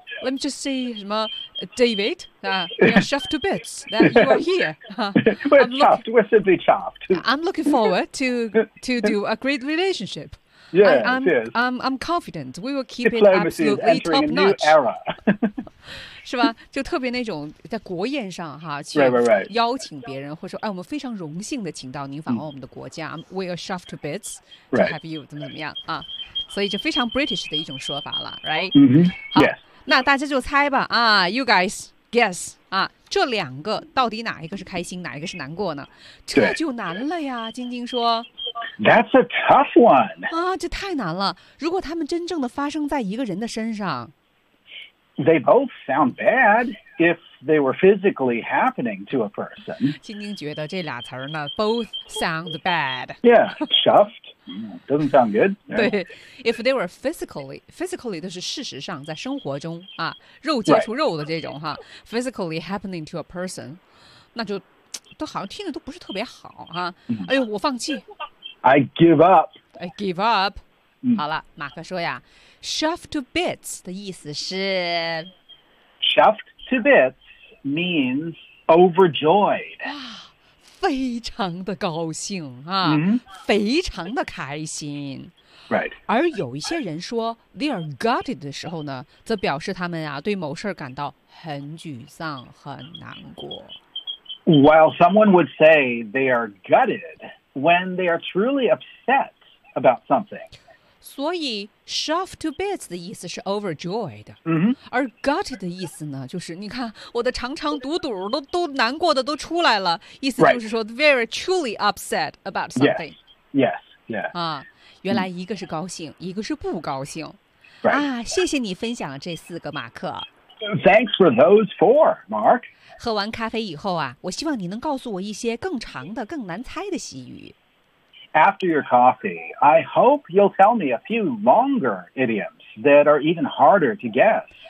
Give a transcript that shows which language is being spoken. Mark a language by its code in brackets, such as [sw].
[en] let me just see 什么 David 啊、you're shuffed to bits that you are here、 we're simply chuffed. I'm looking forward to do a great relationship. Yeah, I'm confident we will keep it absolutely top notch. Era. [zh] 是吧就特别那种在国宴上哈去邀请别人 [en] right. [zh] 或者说哎我们非常荣幸的请到您访问我们的国家、 [en] We are shuffed to bits to have you [zh] 怎么怎么样、啊、所以就非常 British 的一种说法了 right、 [en] mm-hmm. [zh] 好、 [en] yes. [zh] 那大家就猜吧啊 [en] you guys guess [zh] 啊这两个到底哪一个是开心哪一个是难过呢这就难了呀晶晶说 [en] That's a tough one [zh] 啊这太难了如果他们真正的发生在一个人的身上 [en] They both sound bad if they were physically happening to a person. [zh] 晶晶觉得这俩词呢 [en] both sound bad. Yeah, shuffed. doesn't sound good. [zh] 对 [en] if they were physically [zh] 都是事实上在生活中啊肉接触肉的这种哈、 [en] right. physically happening to a person, [zh] 那就都好像听的都不是特别好哈、啊、哎呦我放弃。 [en] I give up. [zh] 好了马克说呀 [en] shuffed to bits [zh] 的意思是 [en] shuffed to bits means overjoyed [zh] 非常的高兴、啊 [en] mm-hmm. [zh] 非常的开心、 [en] right. [zh] 而有一些人说 [en] they are gutted [zh] 的时候呢则表示他们、啊、对某事感到很沮丧很难过 [en] while someone would say they are gutted when they are truly upset about something [zh] 所以 [en] shuffed to bits [zh] 的意思是 overjoyed、 [en] mm-hmm. [zh] 而 gutted 的意思呢就是你看我的肠肠肚肚 都难过的都出来了意思就是说、 [en] right. very truly upset about something yes yes, yes.、 [zh] 啊、原来一个是高兴、 [en] mm-hmm. [zh] 一个是不高兴、 [en] right. [zh] 啊，谢谢你分享了这四个马克 [en] thanks for those four Mark [zh] 喝完咖啡以后啊，我希望你能告诉我一些更长的更难猜的习语 [en] After your coffee, I hope you'll tell me a few longer idioms that are even harder to guess.